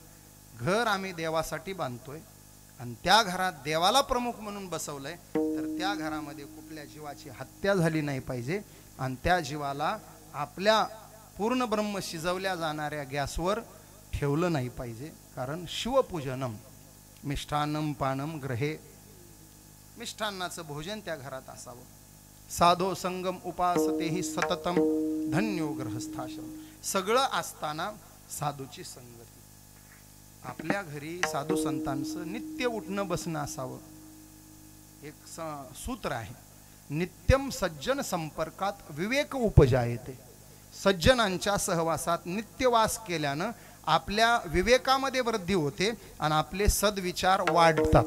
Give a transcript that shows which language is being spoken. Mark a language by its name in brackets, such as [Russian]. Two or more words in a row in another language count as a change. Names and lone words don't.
[Marathi] घर आम्ही देवासाठी बांधतोय आणि त्या घरात देवाला प्रमुख म्हणून बसवलंय तर त्या घरामध्ये कुठल्या जीवाची हत्या झाली नाही पाहिजे आणि त्या जीवाला आपल्या पूर्ण ब्रह्म शिजवल्या जाणाऱ्या गॅसवर ठेवलं नाही पाहिजे. कारण [Sanskrit] शिवपूजनम मिष्ठान्नम पानम ग्रहे, [Marathi] मिष्ठान्नाचं भोजन त्या घरात असावं. [Sanskrit] साधो संगम उपासतेही सततम धन्यो ग्रहस्थाश्रम. [Marathi] सगळं असताना साधूची संगती. आपल्या घरी साधू संतांचं नित्य उठणं बसणं असावं. एक सूत्र आहे, [Sanskrit] नित्यम सज्जन संपर्कात विवेक उपजायते. [Marathi] सज्जनांच्या सहवासात नित्यवास केल्यानं आपल्या विवेकामध्ये वृद्धी होते आणि आपले सद्विचार वाढतात.